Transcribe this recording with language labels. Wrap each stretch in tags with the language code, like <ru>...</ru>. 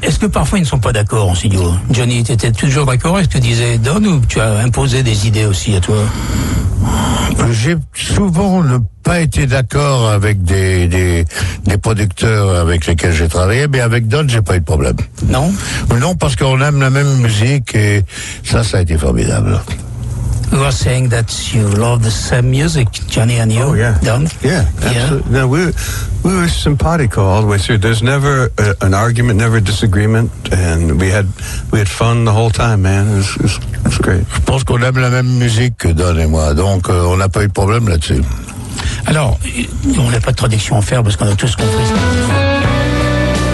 <fr>Est-ce que parfois ils ne sont pas d'accord en studio? Johnny, tu étais toujours d'accord avec ce que disait Don, ou tu as imposé des idées aussi à toi? J'ai souvent ne pas été d'accord avec des producteurs avec lesquels j'ai travaillé, mais avec Don, j'ai pas eu de problème. Non? Non, parce qu'on aime la même musique et ça a été formidable.</fr> <en>You are saying that you love the same music, Johnny and you, Don? Yeah, absolutely. Yeah. We were simpatico all the way through. There's never an argument, never a disagreement, and we had fun the whole time, man. It's great.</en> <fr>Je pense qu'on aime la même musique que Don et moi, donc on n'a pas eu de problème là-dessus. Alors, on n'a pas de traduction à faire parce qu'on a tous compris ce qu'on dit.</fr>